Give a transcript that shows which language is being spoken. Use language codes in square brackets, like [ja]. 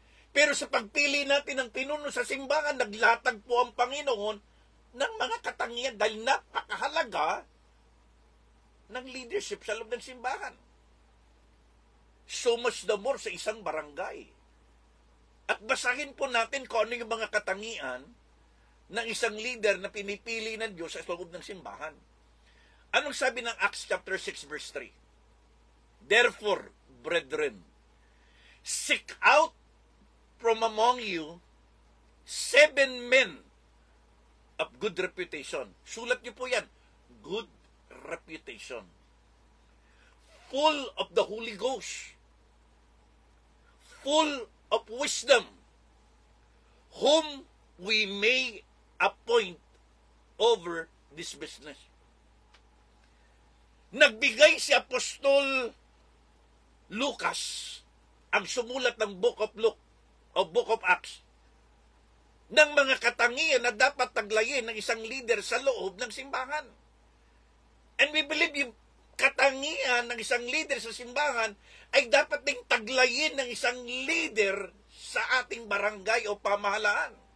[tl] Pero sa pagpili natin ng pinuno sa simbahan, naglatag po ang Panginoon ng mga katangian dahil napakahalaga ng leadership sa loob ng simbahan. [en] So much the more [tl] sa isang barangay. At basahin po natin kung ano yung mga katangian ng isang leader na pinipili ng Diyos sa loob ng simbahan. Anong sabi ng Acts chapter 6 verse 3? [en] Therefore, brethren, seek out from among you 7 men of good reputation. [tl] Sulat niyo po yan. [en] Good reputation. Full of the Holy Ghost. Full of wisdom. Whom we may appoint over this business. [tl] Nagbigay si Apostol Lucas, ang sumulat ng Book of Luke, o Book of Acts, ng mga katangian na dapat taglayin ng isang leader sa loob ng simbahan. [en] And we believe [tl] yung katangian ng isang leader sa simbahan ay dapat ding taglayin ng isang leader sa ating barangay o pamahalaan.